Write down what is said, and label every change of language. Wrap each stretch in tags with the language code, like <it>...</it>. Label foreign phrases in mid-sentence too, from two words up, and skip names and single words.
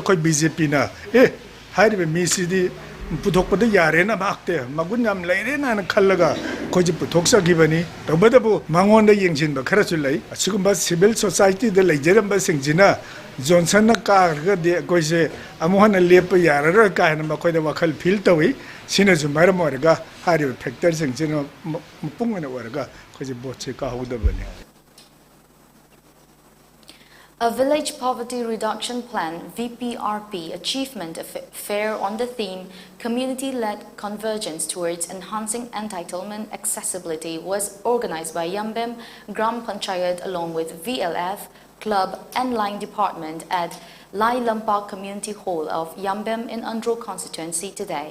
<mni>ꯑꯩꯈꯣꯏ BJPꯅ ꯍꯥꯏꯔꯤꯕ ꯃꯤꯁꯤꯗꯤ ꯄꯨꯊꯣꯛꯄꯗ ꯌꯥꯔꯦꯅ ꯃꯍꯥꯛꯇꯦ ꯃꯒꯨꯟ ꯌꯥꯝ ꯂꯩꯔꯦꯅ ꯈꯜꯂꯒ ꯑꯩꯈꯣꯏꯁꯦ ꯄꯨꯊꯣꯛꯆꯈꯤꯕꯅꯤ ꯇꯧꯕꯇꯕꯨ ꯃꯉꯣꯟꯗ ꯌꯦꯡꯁꯤꯟꯕ ꯈꯔꯁꯨ ꯂꯩ ꯑꯁꯤꯒꯨꯝꯕ</mni> <en>civil societyda</en> <mni>ꯂꯩꯖꯔꯝꯕꯁꯤꯡꯁꯤꯅ ꯖꯣꯟꯁꯟꯅ ꯀꯥꯔꯒꯗꯤ ꯑꯩꯈꯣꯏꯁꯦ ꯑꯃꯨꯛ ꯍꯟꯅ ꯂꯦꯞꯄ ꯌꯥꯔꯔꯣꯏ ꯀꯥꯏꯅ ꯃꯈꯣꯏꯗ ꯋꯥꯈꯜ ꯐꯤꯜ ꯇꯧꯏ ꯁꯤꯅꯁꯨ ꯃꯔꯝ ꯑꯣꯏꯔꯒ ꯍꯥꯏꯔꯤꯕ ꯐꯦꯛꯇꯔꯁꯤꯡꯁꯤꯅ ꯃꯄꯨꯡ ꯑꯣꯏꯅ ꯑꯣꯏꯔꯒ ꯑꯩꯈꯣꯏꯁꯦ ꯚꯣꯠꯁꯦ ꯀꯥꯍꯧꯗꯕꯅꯤ</mni> <en>A Village Poverty Reduction Plan (VPRP) achievement fair on the theme Community-led Convergence towards Enhancing Entitlement Accessibility was organized by Yambem Gram Panchayat along with VLF, Club and Line Department at Lai Lampak Community Hall of Yambem in Andro constituency today.</en>